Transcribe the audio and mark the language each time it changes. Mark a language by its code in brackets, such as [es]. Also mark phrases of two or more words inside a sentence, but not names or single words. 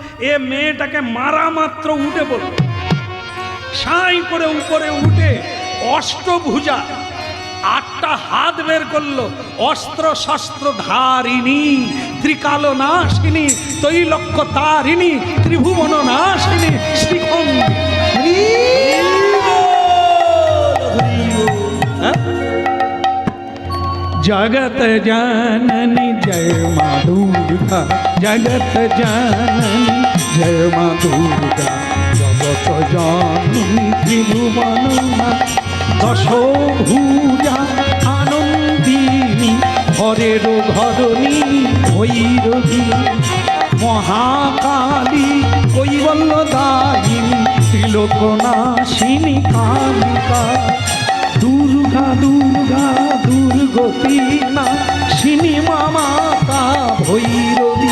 [bn] এ মেয়েটাকে মারা মাত্র উঠে পড়ল, সাই করে উপরে উঠে অষ্টভুজা 8টা হাত বের করলো, অস্ত্র শস্ত্র ধারিণী, ত্রিকাল নাশিনী, তৈলক্ষ তারিণী, ত্রিভুবন নাশিনী, শ্রীখণ্ডী। [hi] जगत जननी जय माँ दुर्गा, जगत जननी जय माँ दुर्गा, जगत जननी त्रिभुवन दशो भुजा आनंदिनी, हरेर घरणी भैरवी, महाकाली कैवल्यदायिनी, त्रिलोकनाशिनी कालिका, दुर्गा दुर्गा दुर्गति नाशिनी माता भैरवी।